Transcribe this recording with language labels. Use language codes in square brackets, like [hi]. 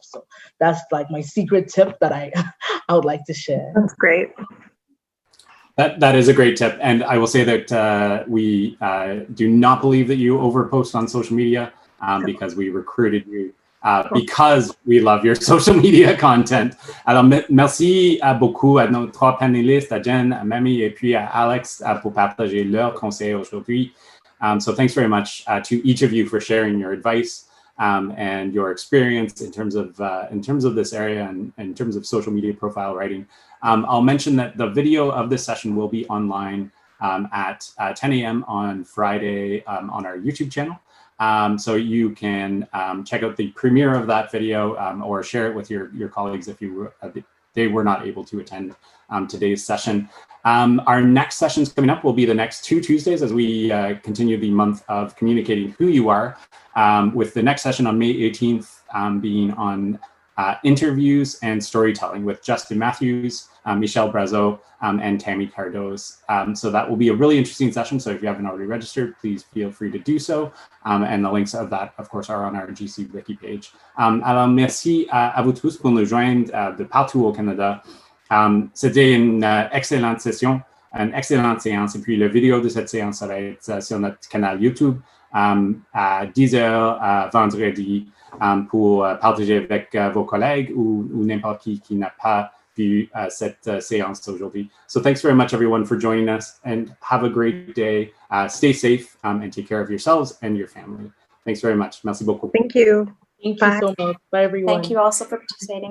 [en] So that's like my secret tip that I would like to share. That's great. That is a great tip. And I will say that we do not believe that you overpost on social media because we recruited you because we love your social media content. [fr] Alors, merci beaucoup à nos trois panélistes, à Jen, à Mami, et puis à Alex pour partager leurs conseils aujourd'hui. [en] So thanks very much to each of you for sharing your advice and your experience in terms of this area and in terms of social media profile writing. I'll mention that the video of this session will be online at 10 a.m. on Friday on our YouTube channel. So you can check out the premiere of that video or share it with your colleagues if they were not able to attend today's session. Our next sessions coming up will be the next 2 Tuesdays as we continue the month of communicating who you are, with the next session on May 18th being on interviews and storytelling with Justin Matthews, Michelle Brazeau, and Tammy Cardoz. So that will be a really interesting session. So if you haven't already registered, please feel free to do so. And the links of that, of course, are on our GC Wiki page. [fr] Alors, merci à vous tous pour nous joindre de partout au Canada. C'était une excellente session, une excellente séance. Et puis, la vidéo de cette séance, ça va être sur notre canal YouTube à 10h vendredi pour partager avec vos collègues ou n'importe qui n'a pas vu cette séance aujourd'hui. [en] So thanks very much, everyone, for joining us, and have a great day. Stay safe and take care of yourselves and your family. Thanks very much. [fr] Merci beaucoup. [en] Thank you. Thank you so much. Bye, everyone. Thank you also for participating.